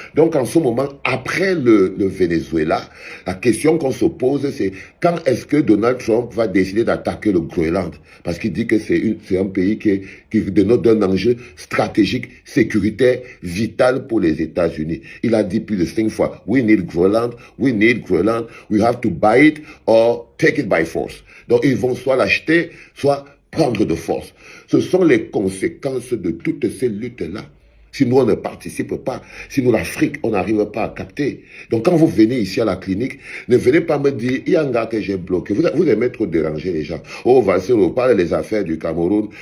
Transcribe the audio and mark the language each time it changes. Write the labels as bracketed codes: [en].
[fr] Donc en ce moment, après le Venezuela, la question qu'on se pose, c'est quand est-ce que Donald Trump va décider d'attaquer le Groenland? Parce qu'il dit que c'est un pays qui dénote d'un enjeu stratégique, sécuritaire, vital pour les États-Unis. Il a dit plus de 5 fois, [en] we need Groenland, we have to buy it or take it by force. [fr] Donc ils vont soit l'acheter, soit prendre de force. Ce sont les conséquences de toutes ces luttes-là. Si nous, on ne participe pas, si nous, l'Afrique, on n'arrive pas à capter. Donc, quand vous venez ici à la clinique, ne venez pas me dire, il y a un gars que j'ai bloqué. Vous aimez trop déranger les gens. Oh, Valser, on parle des affaires du Cameroun.